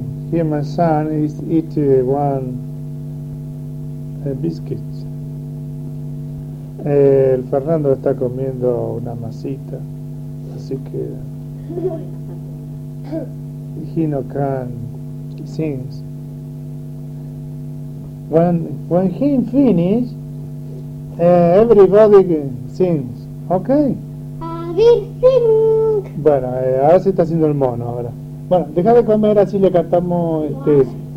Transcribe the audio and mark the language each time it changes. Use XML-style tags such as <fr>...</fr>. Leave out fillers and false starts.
<en>Here my son is eating one biscuit.</en> <es>El Fernando está comiendo una masita, así que</es> <en>he no can sing. When he finish, everybody sings, ok?</en> <es>Bueno, ahora se está haciendo el mono ahora. Bueno, deja de comer, así le cantamos eso.</es>